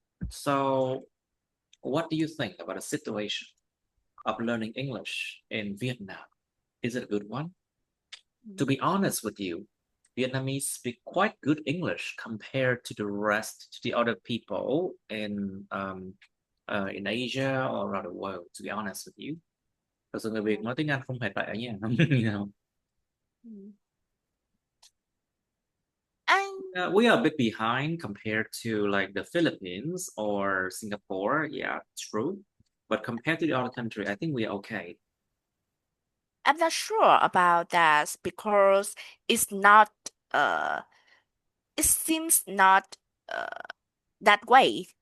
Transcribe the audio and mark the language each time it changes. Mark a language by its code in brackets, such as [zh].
[en] So, what do you think about the situation of learning English in Vietnam? Is it a good one? To be honest with you, Vietnamese speak quite good English compared to the other people in Asia or around the world. To be honest with you, [vi] thật sự người Việt nói tiếng Anh không hề tệ nha. [en] You know? We are a bit behind compared to like the Philippines or Singapore. Yeah, true. But compared to the other country, I think we are okay. I'm not sure about that because it's not it seems not that way.